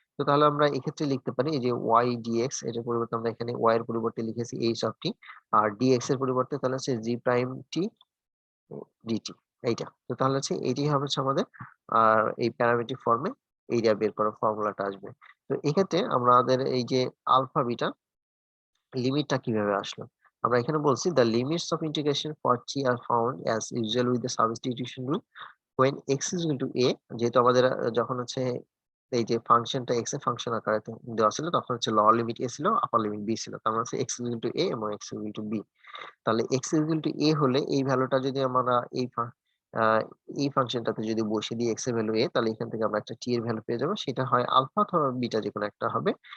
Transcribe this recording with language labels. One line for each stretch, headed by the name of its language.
Bangla: তো তাহলে আমরা এক্ষেত্রে লিখতে পারি এই যে y dx, এটার পরিবর্তে আমরা এখানে y এর পরিবর্তে লিখেছি h of t, আর dx এর পরিবর্তে তাহলে হচ্ছে জি প্রাইম টি ডিটি, এইটা। তো তাহলে হচ্ছে এইটাই হবে হচ্ছে আমাদের আর এই প্যারামেট্রিক ফর্মে এরিয়া বের করার ফর্মুলাটা আসবে। তো এক্ষেত্রে আমাদের এই যে আলফা বিটা লিমিটটা কিভাবে আসলো, আমরা এখানে বলছি
English: the limits of integration for t are found as usual with the substitution rule when x is equal to a।
Bangla: যেহেতু আমাদের যখন হচ্ছে এই যে ফাংশনটা x এর ফাংশন আকারে দেওয়া ছিল তখন হচ্ছে লোয়ার লিমিট a ছিল, আপার লিমিট b ছিল, তার মানে হচ্ছে x is equal to a এবং x is equal to b। তাহলে x is equal to a হলে এই ভ্যালুটা যদি আমরা এই ফাংশনটাতে যদি বসিয়ে দিই x এর ভ্যালু a, তাহলে এখান থেকে আমরা একটা t এর ভ্যালু পেয়ে যাবো, সেটা হয় আলফা অথবা বিটা যে কোনো একটা হবে।